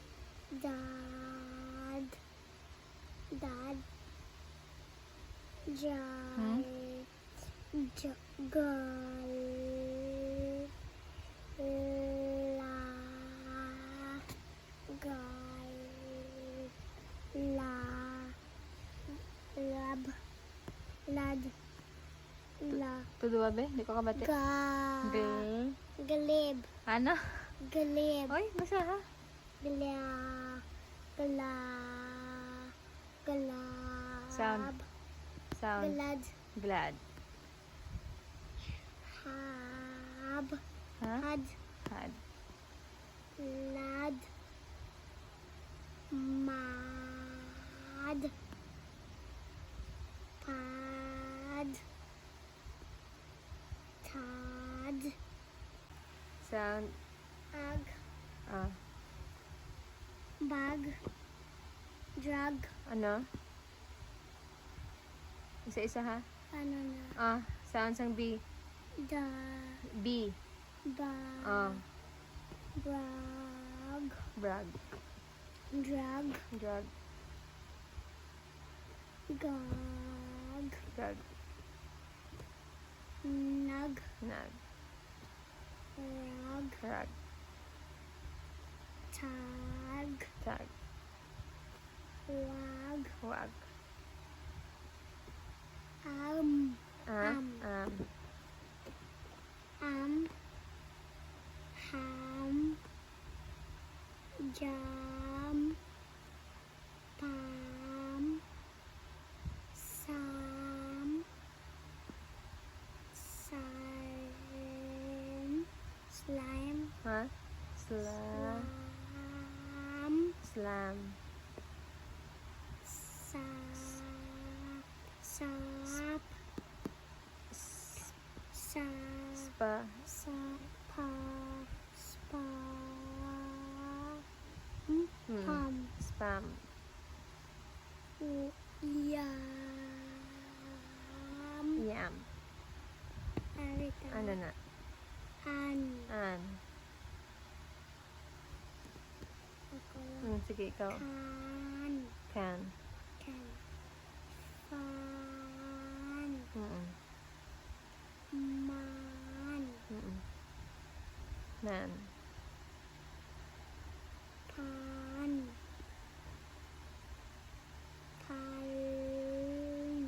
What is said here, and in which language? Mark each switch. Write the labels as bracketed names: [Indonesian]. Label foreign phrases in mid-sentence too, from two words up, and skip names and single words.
[English] Dad. Dad. Hmm? Girl. La. Girl. La. Lab. Lad. La. [Hiligaynon] Tudua be? Di ko kabati. Gl. [English] Galib. [Hiligaynon] Ano? [English] Galib. [Hiligaynon] Oy, basa ha? [English] Gla. Gla. Gla. Sound. Sound. Glad. Glad. Hab. Ha? Had. Had. Lad. Mad. Pad. Tad. Sound. Ag. Ah. Bag. Drug. [Hiligaynon] Ano? Isa-isa ha? Ano na? [English] Ah. Sound sang B. Da. B. Ba. Ah. Brag. Brag. Drug. Drug. Gag. Drug. Nug. Nag. Rag. Rag. Tag. Tag. Wag. Wag. Am. Ah. Am. Ham. Jam. Pam. Sam. Slime. Slime. Ha? Sla. Slam. Slam. Sap. Spa. Spa. Hmm. Spam. Yam. Yam. Arita. [Hiligaynon] Ano na? [English] An. An. [Hiligaynon] Ako. Sige, ikaw. [English] Kan. Can. Can. Fan. Man. Nan. Pan. Pan.